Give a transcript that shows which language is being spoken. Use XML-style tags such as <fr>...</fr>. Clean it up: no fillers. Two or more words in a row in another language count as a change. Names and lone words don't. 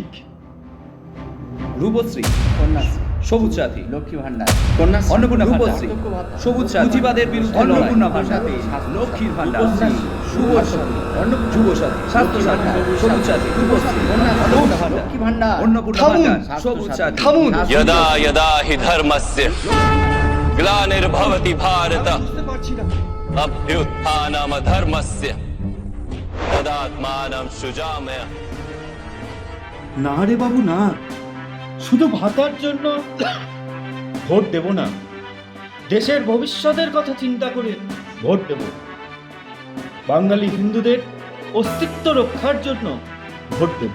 <bn>রূপশ্রী, কন্যাশ্রী, সবুজ সাথী, লক্ষ্মী ভান্ডার, কন্যাশ্রী, অন্নপূর্ণা রূপশ্রী, ভান্ডার, সবুজ সাথী, পুঁজিবাদের বিরুদ্ধে অন্নপূর্ণা লড়াই, ভান্ডার, লক্ষ্মীর ভান্ডার, রূপশ্রী, শুভ সাথী, যুব সাথী, স্বাস্থ্য সাথী, সবুজ সাথী, রূপশ্রী, অন্নপূর্ণা ভান্ডার, লক্ষ্মী ভান্ডার, অন্নপূর্ণা থামুন, ভান্ডার, সবুজ সাথী, থামুন।</bn> <sa>यदा यदा हि धर्मस्य ग्लानिर्भवति भारत</sa> <bn>বুঝতে পারছি না।</bn> <sa>अभ्युत्थानमधर्मस्य तदात्मानं सृजामय।</sa> <bn>না রে বাবু না, শুধু ভাতার জন্য ভোট দেব না, দেশের ভবিষ্যতের কথা চিন্তা করে ভোট দেব। বাঙালি হিন্দুদের অস্তিত্ব রক্ষার জন্য ভোট দেব।</bn>